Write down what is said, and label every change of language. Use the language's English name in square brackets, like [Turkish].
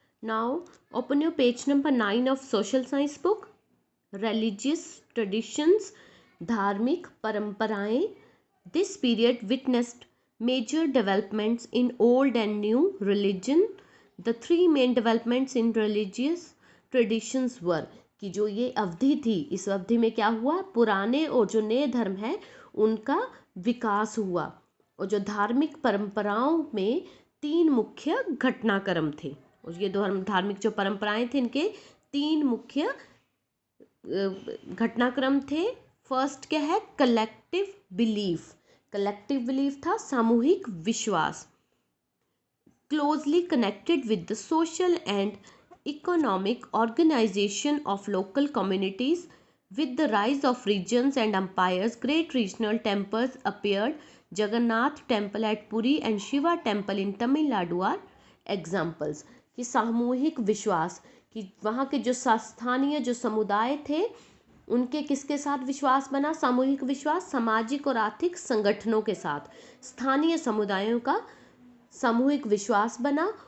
[English] Now, open your page number 9 of social science book. Religious traditions, [Hindi] धार्मिक परंपराएं. [English] This period witnessed major developments in old and new religion. The three main developments in religious traditions were [Hindi] कि जो ये अवधि थी, इस अवधि में क्या हुआ, पुराने और जो नए धर्म है उनका विकास हुआ. और जो धार्मिक परंपराओं में तीन मुख्य घटनाक्रम थे. और ये धार्मिक जो परंपराएं थे इनके तीन मुख्य घटनाक्रम थे. फर्स्ट क्या है, कलेक्टिव बिलीफ. कलेक्टिव बिलीफ था सामूहिक विश्वास. [English] Closely connected with the social and economic organisation of local communities. With the rise of regions and empires, great regional temples appeared. Jagannath temple at Puri and Shiva temple in Tamil Nadu are examples. [Hindi] कि सामूहिक विश्वास, कि वहाँ के जो स्थानीय जो समुदाय थे उनके किसके साथ विश्वास बना, सामूहिक विश्वास सामाजिक और आर्थिक संगठनों के साथ स्थानीय समुदायों का सामूहिक विश्वास बना.